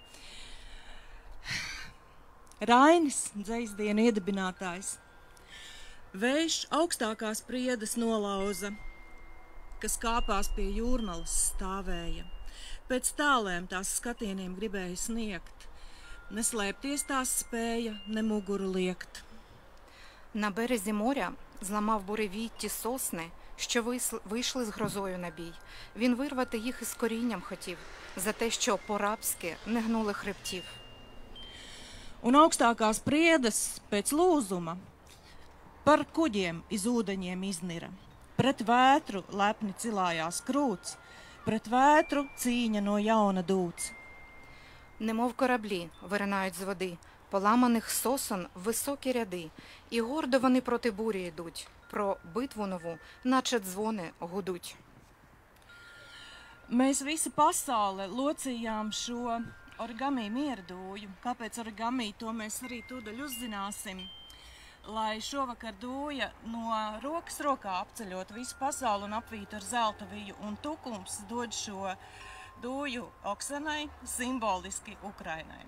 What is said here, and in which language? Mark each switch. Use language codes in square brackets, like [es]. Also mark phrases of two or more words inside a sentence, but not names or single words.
[lv] Rainis, dzejsdienu iedibinātājs. Vējš augstākās priedes nolauza, kas kāpās pie jūrmalas stāvēja. Pēc tālēm tās skatieniem gribēja sniegt, neslēpties tās spēja, ne muguru liekt. [uk] На березі моря зламав буревій ті сосни, що вийшли з грозою на бій. Він вирвати їх із корінням хотів, за те, що по-рабськи не гнули хребтів. [lv] Un augstākās priedes pēc lūzuma par kuģiem iz ūdeņiem iznira. Pret vētru lepni cilājās krūts, pret vētru cīņa no jauna dūts. [uk] Немов кораблі виринають з води, поламаних сосон високі ряди, і гордо вони проти бурі йдуть, про битву нову, наче дзвони гудуть. [lv] Mēs visi pasaule locījām šo origami mierdūju. Kāpēc origami, to mēs arī tūdaļ uzzināsim. Lai šovakar dūja no rokas rokā apceļot visu pasauli un apvītu ar zelta viju, un Tukums dod šo dūju Oksanai, simboliski Ukrainai.